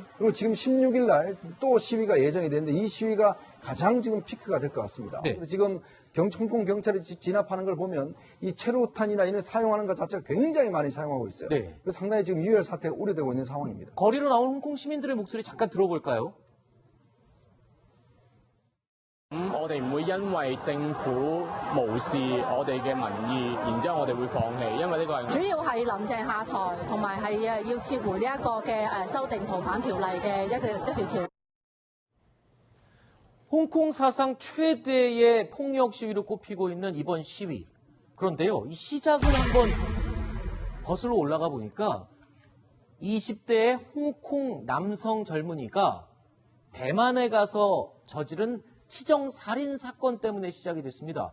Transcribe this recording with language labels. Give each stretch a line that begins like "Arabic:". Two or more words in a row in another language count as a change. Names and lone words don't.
Korean: 그리고 지금 16일 날 또 시위가 예정이 되는데 이 시위가 가장 지금 피크가 될 것 같습니다. 네. 지금 홍콩 경찰이 진압하는 걸 보면 이 최루탄이나 이런 사용하는 것 자체가 굉장히 많이 사용하고 있어요. 네. 그래서 상당히 지금 유혈 사태가 우려되고 있는 상황입니다. 거리로 나온 홍콩 시민들의 목소리 잠깐 들어볼까요?
Cantonese: 我哋唔會因為政府無視我哋嘅民意，然之後我哋會放棄，因為呢個係主要係林鄭下台，同埋係要撤回呢一個嘅修訂逃犯條例嘅一條條。
Korean: 홍콩 사상 최대의 폭력 시위로 꼽히고 있는 이번 시위. 그런데요, 이 시작을 한번 거슬러 올라가 보니까 20대의 홍콩 남성 젊은이가 대만에 가서 저지른 치정 살인 사건 때문에 시작이 됐습니다.